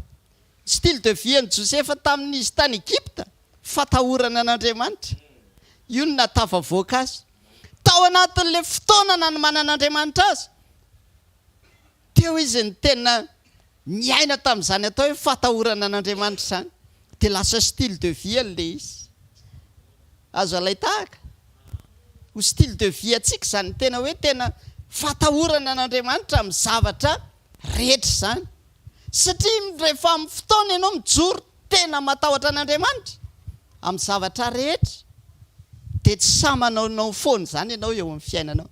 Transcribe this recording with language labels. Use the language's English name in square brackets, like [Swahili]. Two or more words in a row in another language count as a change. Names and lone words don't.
[French] Style de vie [Malagasy] ny Josefa tamin'izy tany Egypta fatahorana an'Andriamanitra. Io no natafavoaka azy. Tao anatin'ilay fotoana nanomanan'Andriamanitra azy, teo izy ny tena niaina tamin'izany atao hoe fatahorana an'Andriamanitra izany. Dia lasa [French] style de vie [Malagasy] le izy. Azo alay tahaka. Ho [French] style de vie [Malagasy] atsika izany tena hoe tena fatahorana an'Andriamanitra amin'ny zavatra rehetra izany. Satria rehefa amin'ny fotoana ianao mijoro tena matahotra an'Andriamanitra amin'ny zavatra rehetra dia tsy samanaonao foana zany ianao eo amin'ny fiainanao.